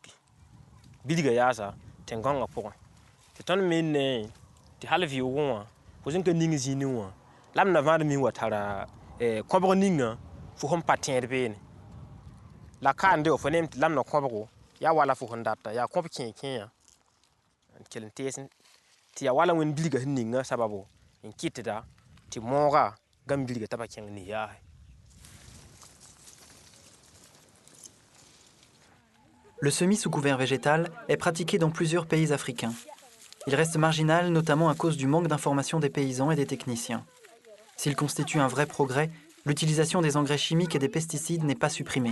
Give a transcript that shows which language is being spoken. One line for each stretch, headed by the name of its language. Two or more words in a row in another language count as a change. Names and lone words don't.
Mossi: bilga yaasa tẽn-gãongã pʋgẽ tɩ tõnd me ne tɩ hal vɩʋʋgẽ wã fo sẽn ka ning zĩni wã la m na vãad mi wa tara kõbg ninga fo sẽn pa tẽed beene la kaande fo nem tɩ la m na kõbgo yaa wala fo sẽn data yaa kõb kẽ-kẽyã n kell n tees tɩ yaa wala wẽnd bilga sẽn ninga sababo n kɩtda tɩ mooga gãmb bilga t'a pa kẽng nis yaase.
French: Le semis sous couvert végétal est pratiqué dans plusieurs pays africains. Il reste marginal, notamment à cause du manque d'information des paysans et des techniciens. S'il constitue un vrai progrès, l'utilisation des engrais chimiques et des pesticides n'est pas supprimée.